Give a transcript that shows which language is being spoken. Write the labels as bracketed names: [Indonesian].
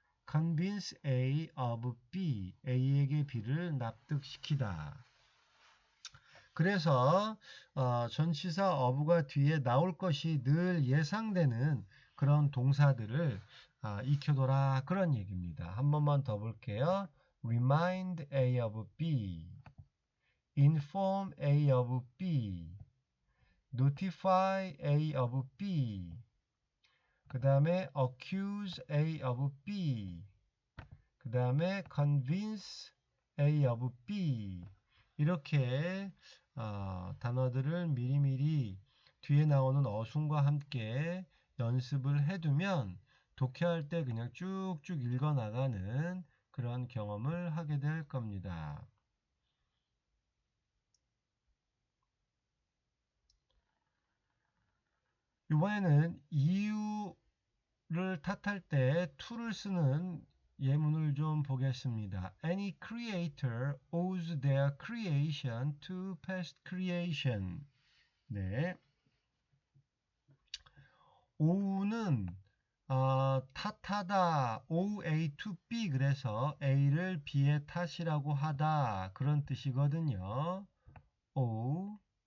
[English] convince A of B. [Korean] A에게 B를 납득시키다. 그래서 전치사 of가 뒤에 나올 것이 늘 예상되는 그런 동사들을 익혀둬라 그런 얘기입니다. 한 번만 더 볼게요. [English] Remind A of B, Inform A of B, Notify A of B, [Korean] 그 다음에 [English] Accuse A of B, 그 다음에 Convince A of B. [Korean] 이렇게 단어들을 미리미리 뒤에 나오는 어순과 함께 연습을 해두면 독해할 때 그냥 쭉쭉 읽어나가는 그런 경험을 하게 될 겁니다. 이번에는 이유를 탓할 때 to를 쓰는 예문을 좀 보겠습니다. [English] Any creator owes their creation to past creation. [Korean] 네. ow는 탓하다, owe A to B, 그래서 A를 B의 탓이라고 하다 그런 뜻이거든요. [English] owe.